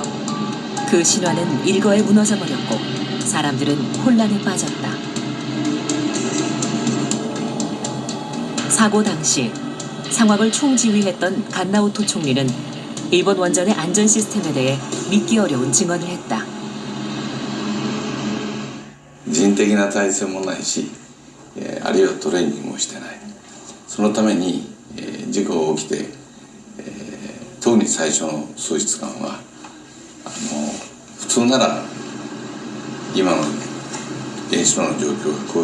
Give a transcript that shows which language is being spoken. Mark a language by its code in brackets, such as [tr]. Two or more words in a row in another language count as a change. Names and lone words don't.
[ko] 그 신화는 일거에 무너져 버렸고 사람들은 혼란에 빠졌다. 사고 당시 상황을 총지휘했던 간나우토 총리는 일본 원전의 안전 시스템에 대해 믿기 어려운 증언을 했다. [ja] 人的な体制もないし、あるいはトレーニングもしてない。そのために、事故が起きて、特に最初の数日間は普通なら今の原子炉の状況がこ